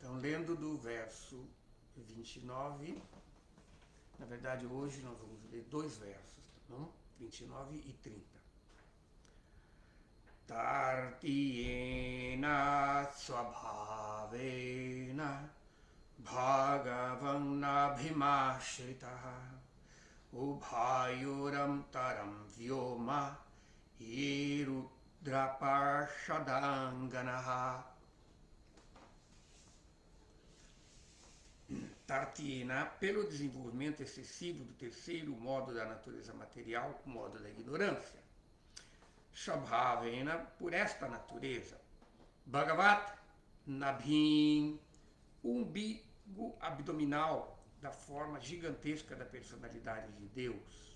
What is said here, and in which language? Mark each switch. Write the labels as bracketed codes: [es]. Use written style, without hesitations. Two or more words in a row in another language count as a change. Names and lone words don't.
[pt] lendo do verso 29. Na verdade, hoje nós vamos ler 2 versos, tá bom? 29 e 30. [sa] Tartiyena swabhavena bhagavan abhimashritaha ubhayoram taram vyoma irudraparshadanganaha. Tartiyena, [pt] pelo desenvolvimento excessivo do terceiro modo da natureza material, o modo da ignorância. Swabhavena, por esta natureza. [sa] Bhagavat Nabhim, [pt] o umbigo abdominal da forma gigantesca da personalidade de Deus.